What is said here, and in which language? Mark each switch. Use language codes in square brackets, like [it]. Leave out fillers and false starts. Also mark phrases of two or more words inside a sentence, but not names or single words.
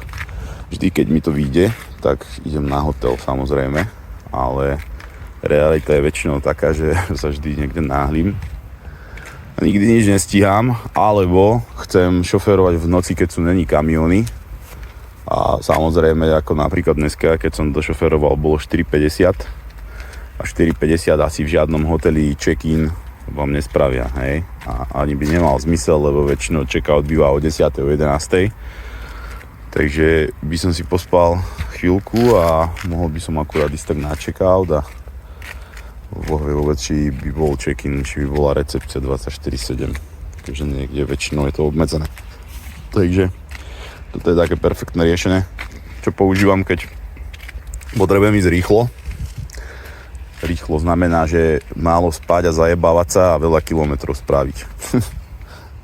[sk] Vždy, keď mi to vyjde, tak idem na hotel samozrejme, ale realita je väčšinou taká, že sa vždy niekde náhlim a nikdy nič nestíham, alebo chcem šoférovať v noci, keď sú není kamióny. A samozrejme, ako napríklad dneska, keď som došoféroval, bolo 4:50 a 4:50 asi v žiadnom hoteli check-in vám nespravia, hej. A ani by nemal zmysel, lebo väčšinou check-out býva o 10. o 11. Takže by som si pospal chvíľku a mohol by som akurát ísť tak na check-out a bohvie vôbec, či by bol check-in, či by bola recepcia 24/7. Takže niekde väčšinou je to obmedzené. Takže toto je také perfektné riešenie, čo používam, keď potrebujem ísť rýchlo. Rýchlo znamená, že málo spať a zajebávať sa a veľa kilometrov spraviť.